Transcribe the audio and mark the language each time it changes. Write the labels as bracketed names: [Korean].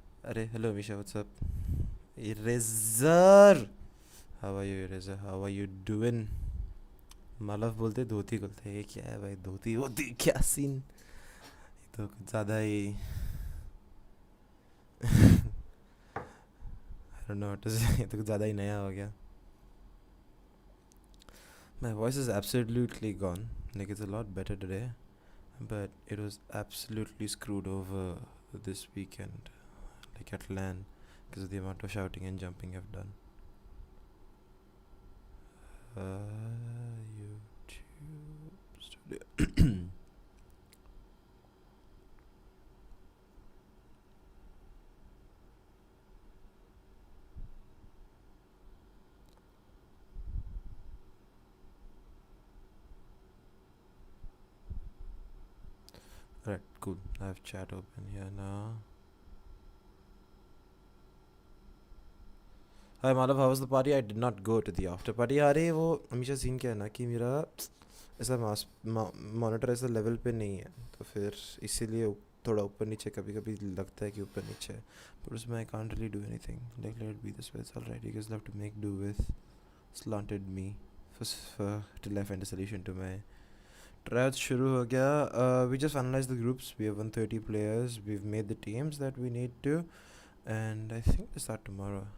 [English] अरे hello Misha, what's up? Eraser, how are you Eraser? How are you doing? [Hindi] Malav बोलते धोती खुलते. ये क्या है भाई? धोती होती क्या सीन? ये तो कुछ ज़्यादा ही [English] I don't know what to say. [Hindi] ये तो कुछ ज़्यादा ही नया हो गया. [English] My voice is absolutely gone. Like, it's a lot better today, but it was absolutely screwed over this weekend, like at LAN, because of the amount of shouting and jumping I've done. YouTube studio. Right, cool. I have chat open here now. Hi Malav, how was the party? I did not go to the after party. [Hindi] अरे वो हमेशा scene क्या है ना कि मेरा ऐसा monitor ऐसा लेवल पे नहीं है, तो फिर इसीलिए थोड़ा ऊपर नीचे कभी कभी लगता है कि ऊपर नीचे है, but उसमें [English] I can't really do anything. Like, let it be this way. It's alright. You guys have to make do with slanted me for till I find a solution to my Tryout [Hindi] शुरू हो गया. [English] We just analyzed the groups. We have 130 players. We've made the teams that we need to, and I think they start tomorrow.